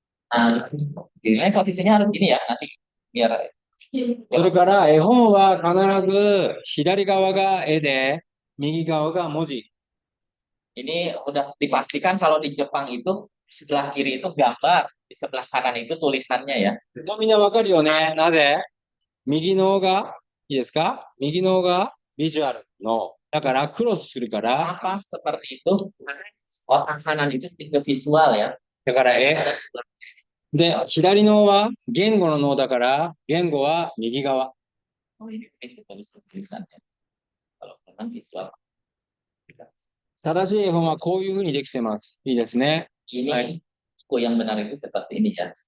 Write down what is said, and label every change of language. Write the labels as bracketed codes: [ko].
[id] Nah, ini posisinya harus gini ya, nanti biar [ja] それから絵本は必ず左側が絵で、右側が文字。 [id] ini udah dipastikan kalau di Jepang itu sebelah kiri itu gambar, di sebelah kanan itu tulisannya ya. [ja] もうみんなわかるよね。なぜ右の方が、いいですか右の方がビジュアルの。だからクロスするから、 [id] Kenapa seperti itu? Otak kanan itu ke visual ya. [ja] だから絵。 [id] Ada sebelah [ja] で、左の方は言語の脳だから、言語は右側。 [id] oh, ini tulisannya. Kalau kanan visual. [ja] 正しい絵本はこういうふうにできてます。いいですね。 [id] Ini buku yang benar itu seperti ini ya.